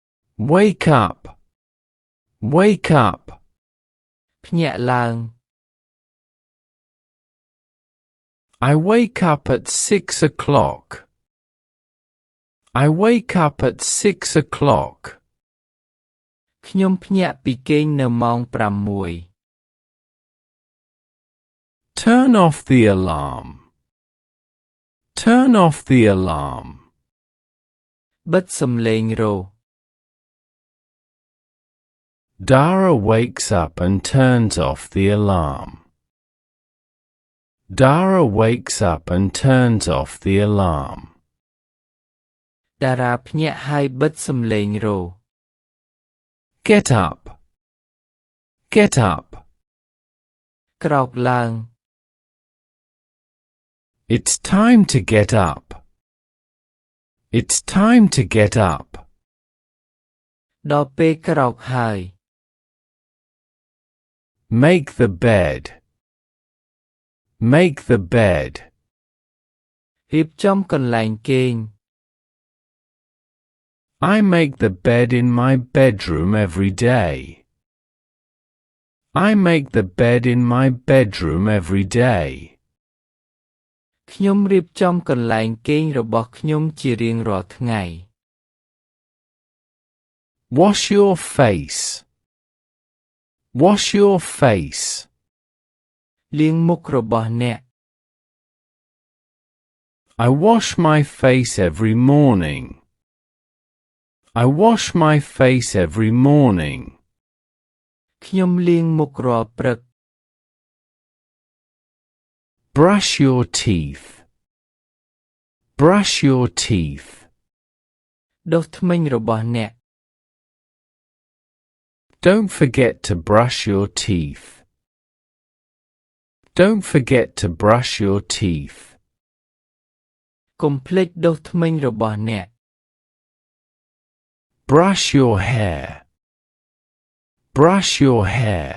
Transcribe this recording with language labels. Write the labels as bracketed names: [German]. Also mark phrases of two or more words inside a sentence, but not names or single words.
[English] Wake up. Wake up. [Khmer] ភ្ញាក់ឡើង [English] I wake up at 6 o'clock. I wake up at 6 o'clock. [Khmer] ខ្ញុំភ្ញាក់ពីគេងនៅម៉ោង 6 [English] Turn off the alarm. Turn off the alarm. [Khmer] បិទសំឡេងរោទ៍ [English] Dara wakes up and turns off the alarm. Dara wakes up and turns off the alarm. [Khmer] តារាភ្ញាក់ហើយបិទសំឡេងរោទ៍ [English] Get up. Get up. [Khmer] ក្រោកឡើង [English] It's time to get up. It's time to get up. [Khmer] ដល់ពេលក្រោកហើយ [English] Make the bed. Make the bed. [Khmer] រៀបចំកន្លែងគេង [English] I make the bed in my bedroom every day. I make the bed in my bedroom every day. [Khmer] ខ្ញុំរៀបចំកន្លែងគេងរបស់ខ្ញុំជារៀងរាល់ថ្ងៃ [English] Wash your face. Wash your face. [Khmer] លាងមុខរបស់អ្នក [English] I wash my face every morning. I wash my face every morning. [Khmer] ខ្ញុំលាងមុខរាល់ព្រឹក [English] Brush your teeth. Brush your teeth. [Khmer] ដុសធ្មេញរបស់អ្នក [English] Don't forget to brush your teeth. Don't forget to brush your teeth. [Khmer] កុំភ្លេចដុសធ្មេញរបស់អ្នក [English] Brush your hair. Brush your hair.